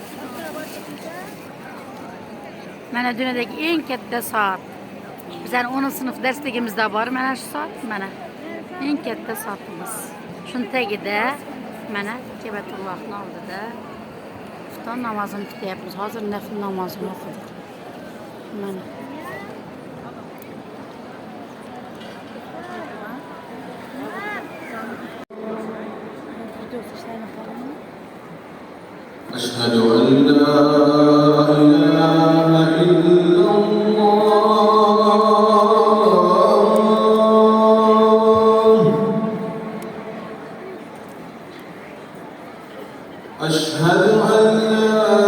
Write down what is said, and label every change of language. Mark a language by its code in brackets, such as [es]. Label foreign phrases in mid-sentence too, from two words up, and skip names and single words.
[uz] Mana dunyodagi eng katta soat. Bizning 10-sinf darsligimizda bor mana shu soat, mana. Eng katta soatimiz. Shuni tagida mana Kabatullohning oldida xufton namozini kutyapmiz. Hozir nafl namozini o'qidik. Mana. [ar] أشهد أن لا إله إلا الله أشهد أن لا